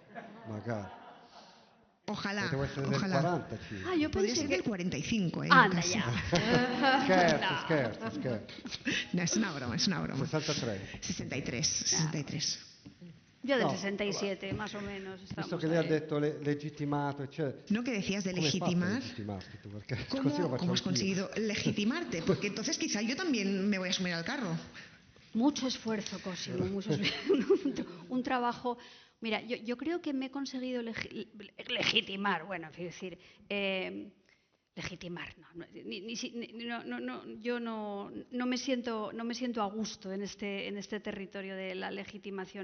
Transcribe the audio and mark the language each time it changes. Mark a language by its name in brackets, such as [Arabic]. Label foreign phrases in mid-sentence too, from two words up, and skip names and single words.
[Spanish] ojalá, [Italian] Potevo essere del [Spanish] ojalá. 45. Ah, yo Podría pensé ser que... del 45, Anda casi. ya. [Italian] Scherzo. [Spanish] No, es una broma, es una broma. 63. 63. Yo del No, 67, más o menos. [Italian] Visto [Spanish] Estamos [Italian] che lei ha [Spanish] ahí. [Italian] detto legittimato, eccetera. [Spanish] No, que decías de [Italian] Come hai fatto a [Spanish] legitimar. [Italian] legitimarti tu? Perché così lo faccio [Spanish] ¿Cómo has [Italian] anch'io. [Spanish] conseguido legitimarte? Porque entonces quizá yo también me voy a sumir al carro. Mucho esfuerzo, Cosimo, un trabajo. Mira, yo creo que me he conseguido legitimar, bueno, es decir, legitimar, yo no me siento a gusto en este territorio de la legitimación.